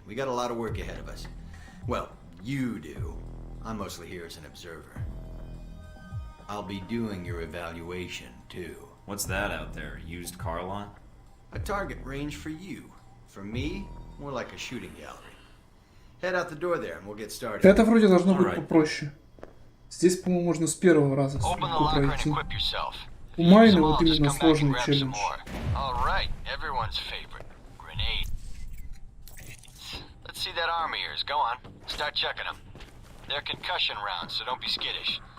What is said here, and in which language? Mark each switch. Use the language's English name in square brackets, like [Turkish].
[English] We got a lot of work ahead of us. Well, you do. I'm mostly here as an observer. I'll be doing your evaluation, too. What's that out there? A used car lot? A target range for you. For me, more like a shooting gallery. Head out the door there, and we'll get started. [Russian] Это вроде должно быть попроще. Здесь, по-моему, можно с первого раза пройти. У Майна вот именно сложный челлендж. [English] Alright, everyone's favorite. Grenade. Let's see that arm of yours. Go on. Start chucking them. They're concussion rounds, so don't be skittish.